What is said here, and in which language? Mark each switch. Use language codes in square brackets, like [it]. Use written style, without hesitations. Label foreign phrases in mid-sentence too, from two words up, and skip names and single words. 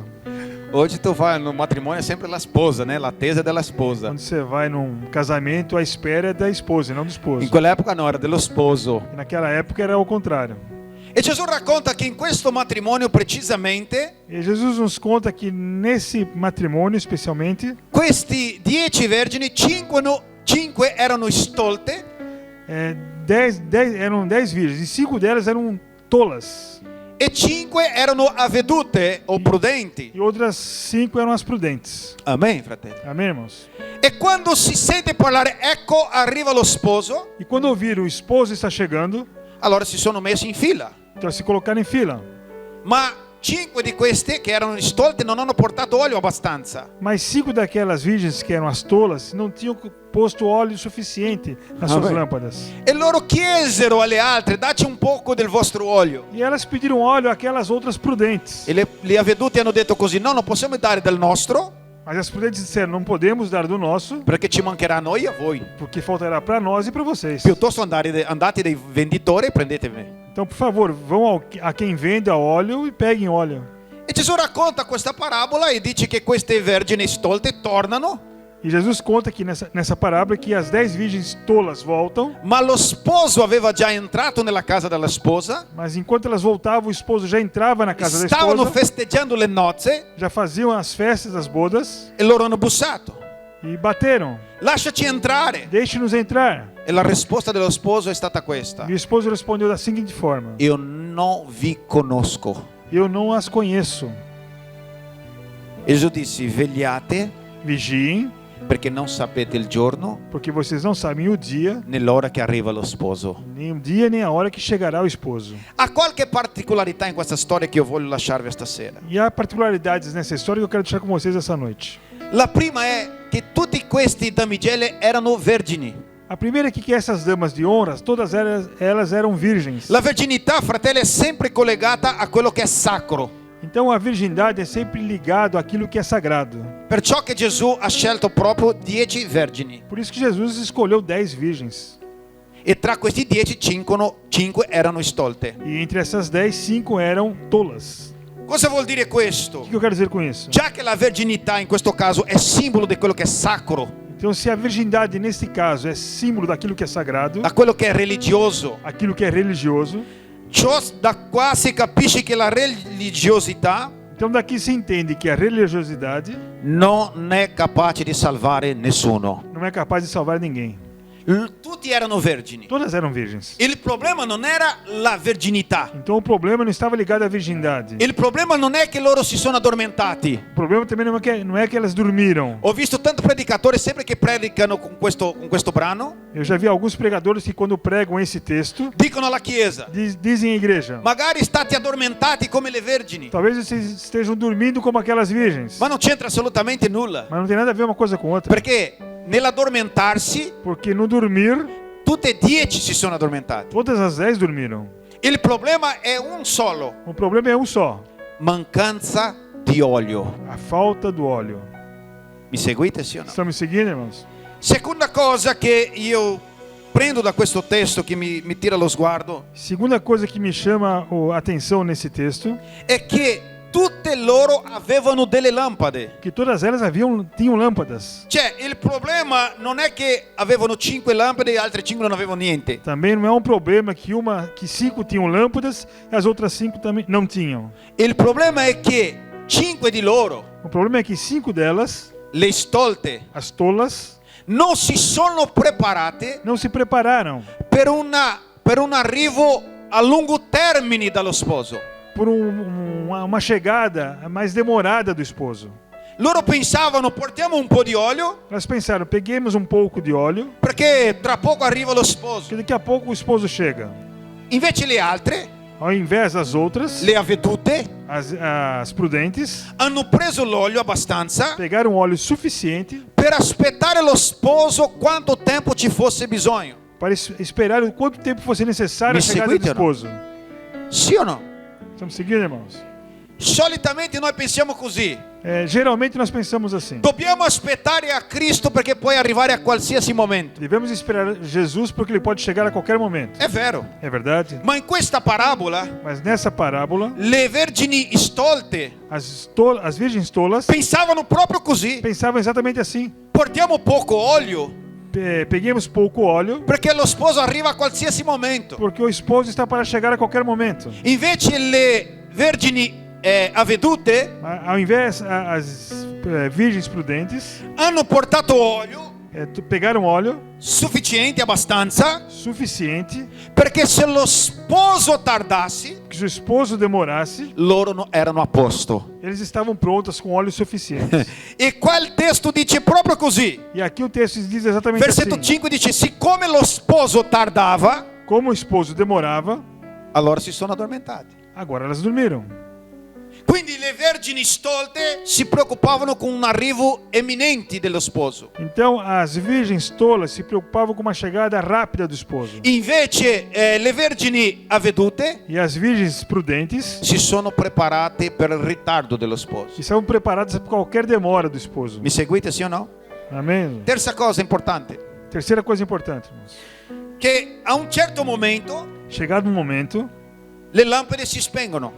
[it] Oggi tu fai no matrimonio è sempre la sposa, né? L'attesa della sposa. [pt] Quando você vai num casamento, a espera é da esposa e não do esposo. [it] In quell'epoca no, era dello sposo. [pt] E naquela época era o contrário. [it] E Gesù racconta che in questo matrimonio precisamente [pt] E Jesus nos conta que nesse matrimônio, especialmente, [it] questi 10 vergini, 5 erano stolte [pt] 10 eram 10 virgens, e 5 delas eram tolas, [it] e 5 erano avvedute o prudenti. [pt] e outras 5 eram as prudentes. [it] Amen, fratelli. [pt] Amém, irmãos? [it] E quando si sente parlare, ecco arriva lo sposo, [pt] E quando ouviram o esposo está chegando, [it] allora si sono messi in fila. [pt] então se colocaram em fila. [it] Ma 5 di queste che erano stolte non hanno portato olio abbastanza. [pt] Mas 5 daquelas virgens que eram as tolas não tinham posto óleo suficiente nas suas Amém. lâmpadas. [it] E loro chiesero alle altre, dacci un poco del vostro olio. [pt] E elas pediram óleo àquelas outras prudentes. [it] E le avvedute hanno detto così: no, non possiamo dare del nostro [pt] Mas as prudentes disseram, não podemos dar do nosso, [it] perché ci mancherà a noi e a voi. [pt] porque faltará para nós e para vocês. [it] Piuttosto andate dai venditori e prendetemi. [pt] Então, por favor, vão a quem vende a óleo e peguem óleo. [it] E Gesù racconta questa parabola e dice che queste vergini stolte tornano, [pt] E Jesus conta que nessa parábola que as 10 virgens tolas voltam, [it] ma lo sposo aveva già entrato nella casa della sposa, [pt] mas enquanto elas voltavam, o esposo já entrava na casa da [it] stavano [pt] esposa, [it] festeggiando le nozze [pt] já faziam as festas das bodas [it] e loro hanno bussato. [pt] e bateram. [it] Lasciaci entrare. [pt] Deixe-nos entrar. [it] E la risposta dello sposo è stata questa: [pt] E o esposo respondeu da seguinte forma: [it] io non vi conosco. [pt] Eu não as conheço. [it] E Gesù disse: vegliate [pt] Vigiem, [it] perché non sapete il giorno [pt] porque vocês não sabem o dia, [it] né l'ora che arriva lo sposo. [pt] nem o dia nem a hora que chegará o esposo. [it] Ha qualche particolarità in questa storia che io voglio lasciarvi stasera. [pt] E há particularidades nessa história que eu quero deixar com vocês essa noite. [it] La prima è che tutti questi damigelle erano vergini. [pt] A primeira é que essas damas de honra, todas elas eram virgens. [it] La verginità, fratelli, è sempre collegata a quello che è sacro. [pt] Então a virgindade é sempre ligado àquilo que é sagrado. [it] Perciò che Gesù ha scelto proprio 10 vergini. [pt] Por isso que Jesus escolheu 10 virgens. [it] E tra questi 10, 5 erano stolte. [pt] E entre essas 10, 5 eram tolas. [it] Cosa vuol dire questo? [pt] O que eu quero dizer com isso? [it] Già che la verginità in questo caso è simbolo di quello che è sacro, [pt] Então, se a virgindade, nesse caso, é símbolo daquilo que é sagrado, [it] da quello che è religioso, [pt] aquilo que é religioso, [it] da qua si capisce che la religiosità [pt] então daqui se entende que a religiosidade [it] non è capace di salvare nessuno. [pt] não é capaz de salvar ninguém. [it] Tutti erano vergini. [pt] Todas eram virgens. [it] Il problema non era la verginità. [pt] Então o problema não estava ligado à virgindade. [it] Il problema non è che loro si sono addormentati. [pt] O problema também não é que elas dormiram. [it] Ho visto tanti predicatori sempre che predicano con questo brano, [pt] Eu já vi alguns pregadores que quando pregam esse texto, [it] dicono alla Chiesa: [pt] dizem à igreja, [it] magari state addormentati come le vergini. [pt] talvez vocês estejam dormindo como aquelas virgens. [it] Ma non c'entra assolutamente nulla. [pt] Mas não tem nada a ver uma coisa com outra. [it] Perché nell'addormentarsi, [pt] Porque no dormir, [it] tutte e 10 si sono addormentati. [pt] todas as 10 dormiram. [it] Il problema è un solo: [pt] O problema é um só: [it] mancanza di olio. [pt] a falta do óleo. [it] Mi seguite, sì o no? [pt] Estão me seguindo, irmãos? [it] Seconda cosa che io prendo da questo testo che mi tira lo sguardo [pt] Segunda coisa que me chama a atenção nesse texto, [it] è che tutte loro avevano delle lampade. [pt] que todas elas tinham lâmpadas. [it] Cioè, il problema non è che avevano 5 lampade e altre 5 non avevano niente. [pt] Também não é um problema que 5 tinham lâmpadas e as outras 5 também não tinham. [it] Il problema è che 5 di loro, [pt] O problema é que 5 delas, [it] le stolte, [pt] as tolas, [it] non si sono preparate [pt] não se prepararam [it] per un arrivo a lungo termine dallo sposo. [pt] por uma chegada mais demorada do esposo. [it] Loro pensavano: portiamo un po' di olio [pt] Elas pensaram, peguemos um pouco de óleo, [it] perché tra poco arriva lo sposo. [pt] que daqui a pouco o esposo chega. [it] Invece le altre, [pt] Ao invés das outras, [it] le avvedute, [pt] as prudentes, [it] hanno preso l'olio abbastanza [pt] pegaram óleo suficiente [it] per aspettare lo sposo quanto tempo ci fosse bisogno. [pt] para esperar o quanto tempo fosse necessário [it] Me [pt] a chegada do seguite ou não? esposo. [it] Sì o no? [pt] Estamos seguindo, irmãos? [it] Solitamente noi pensiamo così: [pt] Geralmente nós pensamos assim. [it] dobbiamo aspettare a Cristo perché puoi arrivare a qualsiasi momento. [pt] Devemos esperar Jesus porque ele pode chegar a qualquer momento. [it] È vero. [pt] É verdade? [it] Ma in questa parabola [pt] Mas nessa parábola, [it] le vergini stolte [pt] as virgens tolas [it] pensavano proprio così: [pt] pensavam exatamente assim. [it] portiamo poco olio [pt] Peguemos pouco óleo [it] perché lo sposo arriva a qualsiasi momento. [pt] porque o esposo está para chegar a qualquer momento. [it] Invece le vergini avvedute [pt] Ao invés, as virgens prudentes [it] hanno portato olio [pt] pegaram óleo [it] sufficiente, abbastanza, [pt] suficiente [it] perché se lo sposo tardasse, [pt] que se o esposo demorasse, [it] loro erano a posto. [pt] eles estavam prontas com óleo suficiente. [it] E qua il testo dice proprio così. [pt] E aqui o texto diz exatamente [it] Versetto [pt] assim: [it] 5 dice: siccome lo sposo tardava, [pt] como o esposo demorava, [it] allora si sono addormentati. [pt] agora elas dormiram. [it] Quindi le vergini stolte si preoccupavano con un arrivo imminente dello sposo. [pt] Então as virgens tolas se preocupavam com uma chegada rápida do esposo. [it] Invece le vergini avvedute [pt] E as virgens prudentes [it] si sono preparate per il ritardo dello sposo. [pt] estavam preparadas para qualquer demora do esposo. [it] Mi seguite, sì o no? [pt] Amém? [it] Terza cosa importante, [pt] Terceira coisa importante, irmãos. [it] che a un certo momento [pt] Chegado um momento, [it] le lampade si spengono,